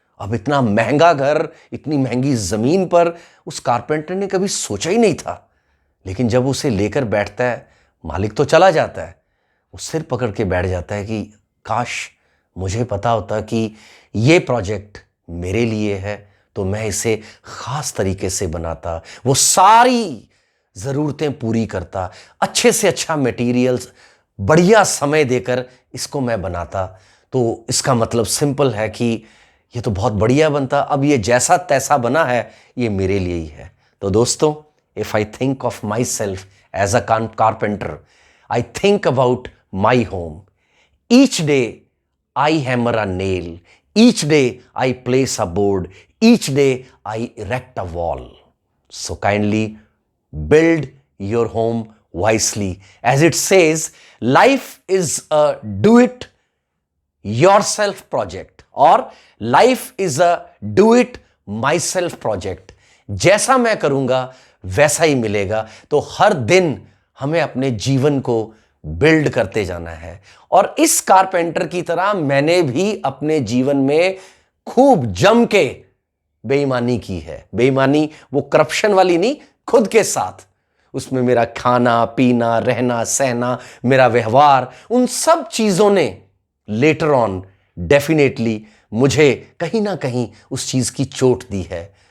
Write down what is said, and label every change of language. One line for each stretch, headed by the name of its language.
Hindi: अब इतना महंगा घर, इतनी महंगी जमीन पर उस कारपेंटर ने कभी सोचा ही नहीं था, लेकिन जब उसे लेकर बैठता है, मालिक तो चला जाता है, वो सिर पकड़ के बैठ जाता है कि काश मुझे पता होता कि ये प्रोजेक्ट मेरे लिए है, तो मैं इसे खास तरीके से बनाता, वो सारी ज़रूरतें पूरी करता, अच्छे से अच्छा मटेरियल्स, बढ़िया समय देकर इसको मैं बनाता। तो इसका मतलब सिंपल है कि ये तो बहुत बढ़िया बनता, अब ये जैसा तैसा बना है ये मेरे लिए ही है। तो दोस्तों,
English: If I think of myself as a carpenter, I think about my home. Each day I hammer a nail, each day I place a board, each day I erect a wall. So kindly build your home wisely. As it says, life is a do it yourself project, or life is a do it myself project.
Hindi: जैसा मैं करूंगा वैसा ही मिलेगा। तो हर दिन हमें अपने जीवन को बिल्ड करते जाना है। और इस कारपेंटर की तरह मैंने भी अपने जीवन में खूब जम के बेईमानी की है। बेईमानी वो करप्शन वाली नहीं, खुद के साथ। उसमें मेरा खाना पीना, रहना सहना, मेरा व्यवहार, उन सब चीजों ने
English: later on definitely
Hindi: मुझे कहीं ना कहीं उस चीज की चोट दी है।